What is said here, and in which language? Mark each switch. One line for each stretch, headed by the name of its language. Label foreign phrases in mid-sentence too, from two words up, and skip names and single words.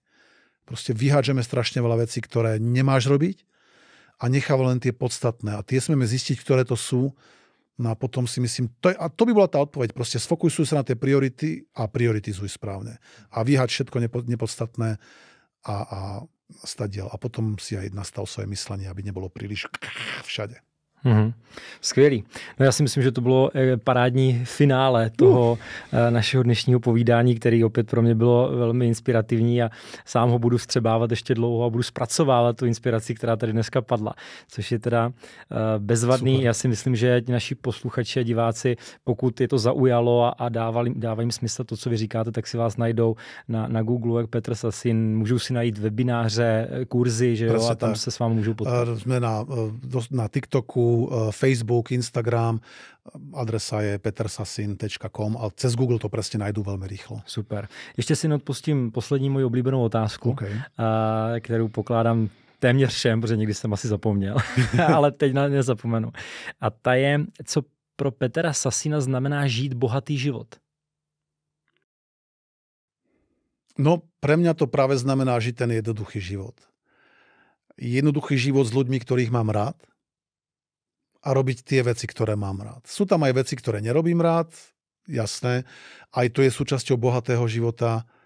Slovak: Proste vyhádžeme strašne veľa vecí, ktoré nemáš robiť a necháva len tie podstatné. A tie smieme zistiť, ktoré to sú. No a potom si myslím, to by bola tá odpoveď. Proste sfokusuj sa na tie priority a prioritizuj správne. A vyháď všetko nepodstatné a stadiaľ. A potom si aj nastav svoje myslenie, aby nebolo príliš všade.
Czech: Skvělý. No já si myslím, že to bylo parádní finále toho našeho dnešního povídání, který opět pro mě bylo velmi inspirativní a sám ho budu vstřebávat ještě dlouho a budu zpracovávat tu inspiraci, která tady dneska padla, což je teda bezvadný. Super. Já si myslím, že naši posluchači a diváci, pokud je to zaujalo a dává jim smysl to, co vy říkáte, tak si vás najdou na Google, jak Petr Sasin, můžou si najít webináře, kurzy, že jo, a tam se s vámi můžou potkat.
Slovak: Jsme na TikToku, Facebook, Instagram, adresa je petersasin.com a cez Google to presne najdú veľmi rýchlo.
Czech: Super. Ještě si odpustím poslední moji oblíbenou otázku, kterou pokládám téměř všem, protože někdy jsem asi zapomněl, ale teď na nezapomenu. A ta je, co pro Petra Sasina znamená žít bohatý život?
Slovak: No, pre mňa to práve znamená žiť ten jednoduchý život. Jednoduchý život s ľuďmi, ktorých mám rád, a robiť tie veci, ktoré mám rád. Sú tam aj veci, ktoré nerobím rád, jasné. Aj to je súčasťou bohatého života.